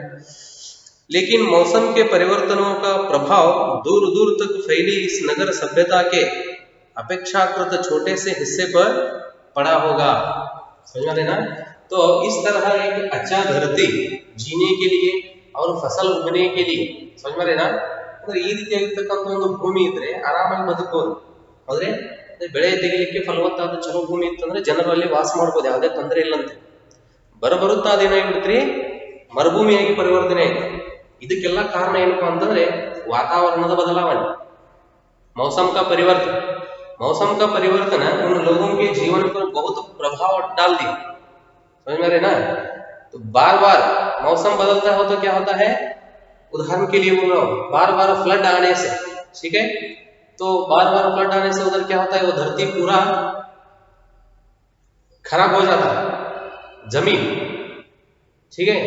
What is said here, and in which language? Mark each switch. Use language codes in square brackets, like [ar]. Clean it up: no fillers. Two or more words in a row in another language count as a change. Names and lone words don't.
[hi] लेकिन मौसम के परिवर्तनों का प्रभाव दूर दूर तक फैली इस नगर सभ्यता के अपेक्षाकृत छोटे से हिस्से पर पड़ा होगा, समझ में आ रही ना। तो इस तरह एक अच्छा धरती जीने के लिए और फसल उगने के लिए, समझ में ना, [kn] ಅಂದ್ರೆ ಈ ರೀತಿಯಾಗಿರ್ತಕ್ಕಂಥ ಒಂದು ಭೂಮಿ ಇದ್ರೆ ಆರಾಮಾಗಿ ಬದುಕಬಹುದು, ಆದ್ರೆ ಬೆಳೆ ತೆಗಿಲಿಕ್ಕೆ ಫಲವತ್ತಾದ ಚಲೋ ಭೂಮಿ ಇತ್ತಂದ್ರೆ ಜನರು ಅಲ್ಲಿ ವಾಸ ಮಾಡಬಹುದು, ಯಾವುದೇ ತೊಂದರೆ ಇಲ್ಲಂತೆ. ಬರುತ್ತಾ ಅದೇನಾಗ್ಬಿಡ್ತ್ರಿ, ಮರುಭೂಮಿಯಾಗಿ ಪರಿವರ್ತನೆ ಆಯ್ತು. ಇದಕ್ಕೆಲ್ಲ ಕಾರಣ ಏನಪ್ಪಾ ಅಂತಂದ್ರೆ [hi] वातावरण बदलावने, मौसम का परिवर्तन। मौसम का परिवर्तन उन लोगों के जीवन पर बहुत प्रभाव डाल दिया, समझ में आ रहे ना। तो बार बार मौसम बदलता हो तो क्या होता है, उदाहरण के लिए बोल रहा हूं, बार बार फ्लड आने से, ठीक है, तो बार बार फ्लड आने से उधर क्या होता है, वो धरती पूरा खराब हो जाता है, जमीन, ठीक है।